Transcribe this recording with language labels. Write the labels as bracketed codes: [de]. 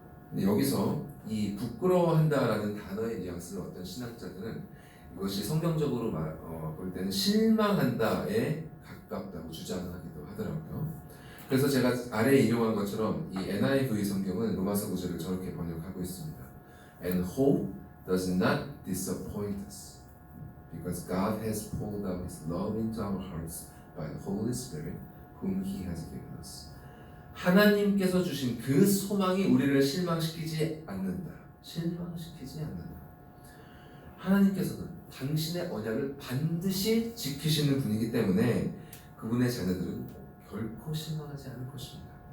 [ko] 근데 여기서 이 부끄러워한다라는 단어의 뉘앙스를 어떤 신학자들은 이것이 성경적으로 볼 때는 실망한다에 가깝다고 주장하기도 하더라고요. 그래서 제가 아래에 인용한 것처럼 이 NIV 성경은 로마서 9절을 저렇게 번역하고 있습니다. [en] And hope does not disappoint us, because God has poured out His love into our hearts by the Holy Spirit, whom He has given us. [ko] 하나님께서 주신 그 소망이 우리를 실망시키지 않는다. 실망시키지 않는다. 하나님께서는 당신의 언약을 반드시 지키시는 분이기 때문에 그분의 자녀들은 결코 실망하지 않을 것입니다.